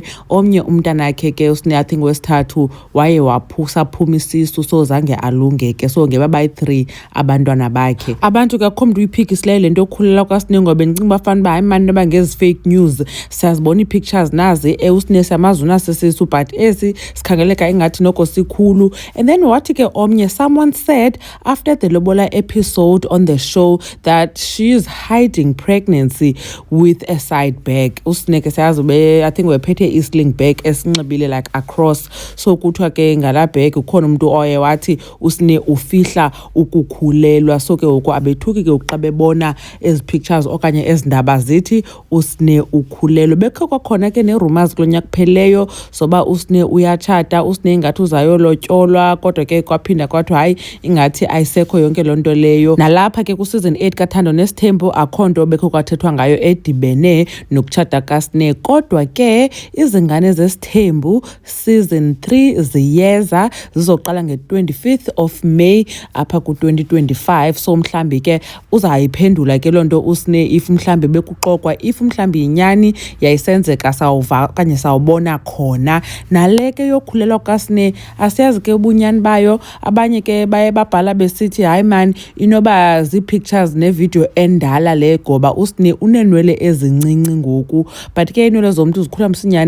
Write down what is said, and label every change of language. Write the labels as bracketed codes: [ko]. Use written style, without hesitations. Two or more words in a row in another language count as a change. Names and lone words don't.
[xh] Omnye umntana yakhe ke uSne [en] I think [xh] wesithathu waye waphuma isisu so zange alunge ke so ngeba bayi-3 abantwana bakhe. Abantu ke akho mntu uyiphikisileyo le nto okhulela kwaSne ngoba ndicinga uba fanele uba hayi mani noba ngezi [en] fake news [xh] siyazibona ii-pictures nazi uSne siyamazi unasisisu but esi sikhangeleka ingathi noko sikhulu. [en] And then [xh] wathi ke omnye [en] someone said after the lobola episode on the show that she is hiding pregnancy with a side bag. [xh] uSne ke siyazi [en] I think [xh] wephethe i- [en] sling bag [xh] esinxibile [en] like across. [xh] So kuthiwa ke ngala bag ukhona umuntu oye wathi uSne ufihla ukukhulelwa. So ke ngoku abethuki ke xa bebona ezi pictures okanye ezi ndaba zithi uSne ukhulelwe. Bekho kwakhona ke ne-rumors kulo nyaka kupheleyo soba uSne uyatshata, uSne ingathi uzayolotyolwa kodwa ke kwaphinda kwathiwa hayi ingathi ayisekho yonke loo nto leyo. Nalapha ke ku-season 8 kaThando Nesithembu akho nto bekho kwathethwa ngayo edibene nokutshata kaSne. Kodwa ke izingane zesithembu season 3 ziyeza zizoqala nge-25th of May apha ku-2025. So mhlambi ke uzayiphendula ke loo nto uSne if mhlambi bekuxokwa if mhlambi yinyani yayisenzeka sawuva okanye sawubona khona. Nale ke yokhulelwa kaSne asiyazi ke ubunyani bayo. Abanye ke baye babhala besithi hayi man inoba zii-pictures ne-video endala le ngoba uSne uneenwele ezincinci ngoku but ke iinwele zomntu zikhula msinyane.